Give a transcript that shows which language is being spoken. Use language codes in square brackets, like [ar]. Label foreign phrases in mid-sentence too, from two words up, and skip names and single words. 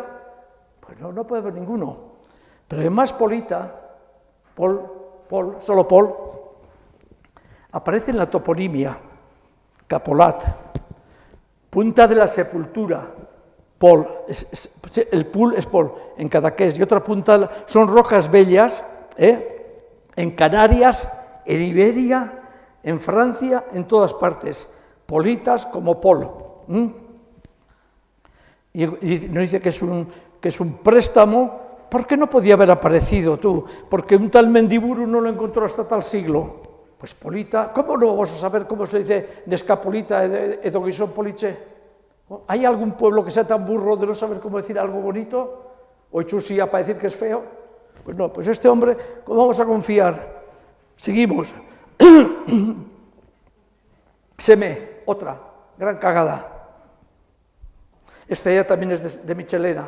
[es] Pues no puede haber ninguno. Pero además polita, solo Pol, aparece en la toponimia, Capolat, punta de la sepultura, Pol, el Pul es Pol, en Cadaqués, y otra punta son rocas bellas, en Canarias, en Iberia, en Francia, en todas partes, politas como Pol. Y nos dice que es un préstamo, ¿por qué no podía haber aparecido tú? Porque un tal Mendiburu no lo encontró hasta tal siglo. Pues polita, ¿cómo no vamos a saber cómo se dice [eu] nescapolita edo guisón poliche? [es] ¿Hay algún pueblo que sea tan burro de no saber cómo decir algo bonito? ¿O chusía para decir que es feo? Pues no, pues este hombre, ¿cómo vamos a confiar? Seguimos. Semé, otra, gran cagada. Esta ya también es de Michelena.